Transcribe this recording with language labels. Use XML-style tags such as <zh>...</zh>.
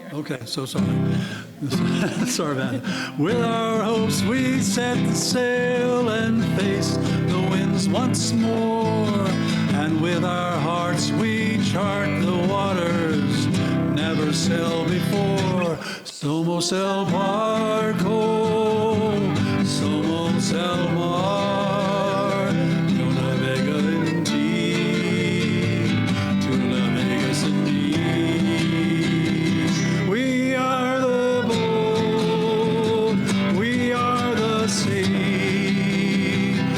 <en>Okay, so sorry. Sorry about it. With our hopes we set the sail and face the winds once more. And with our hearts we chart the waters never sailed before.</en> <es>Somos el barco, somos el mar. Yo navego en ti, tú navegas en mí.</es> <en>We are the boat, we are the sea.</en>